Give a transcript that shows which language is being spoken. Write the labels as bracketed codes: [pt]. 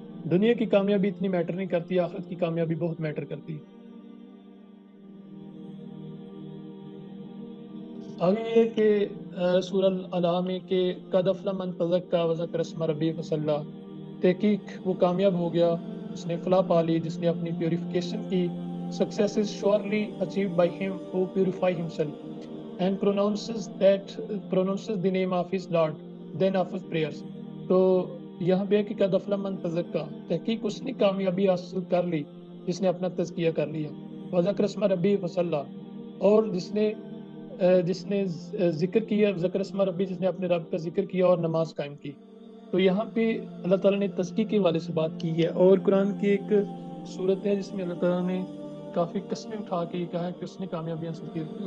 [ur] دنیا کی کامیابی اتنی میٹر نہیں کرتی, آخرت کی کامیابی بہت میٹر کرتی ہے. آگے یہ کہ سورہ الانعام میں کہ [ar] قد افلح من تزکا وذکر اسم ربہ فصلی, [ur] تحقیق وہ کامیاب ہو گیا جس نے فلاح پا لی, جس نے اپنی پیوریفیکیشن کی. [en] Success is surely achieved by him who purify himself and pronounces the name of his Lord, then offers prayers. [ur] تو یہاں پہ ہے کہ [ar] قد افلح من تزکا, [ur] تحقیق اس نے کامیابی حاصل کر لی جس نے اپنا تزکیہ کر لیا. [ar] وذکر اسم ربہ فصلی, [ur] اور جس نے ذکر کیا, [ar] ذکر اسم ربی, [ur] جس نے اپنے رب کا ذکر کیا اور نماز قائم کی. تو یہاں پہ اللہ تعالیٰ نے تزکیے کے والے سے بات کی ہے, اور قرآن کی ایک صورت ہے جس میں اللہ تعالیٰ نے کافی قسمیں اٹھا کے یہ کہا کہ اس نے کامیابی حاصل کی.